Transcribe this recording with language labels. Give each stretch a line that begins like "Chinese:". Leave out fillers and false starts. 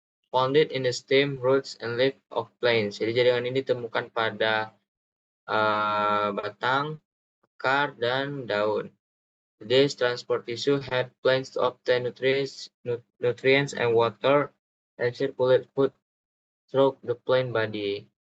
English: Founded in the stem, roots, and leaf of plants.
Indonesian: Jadi jaringan ini ditemukan pada batang, akar, dan daun.
English: This transport tissue help plants to obtain nutrients and water and circulate food through the plant body.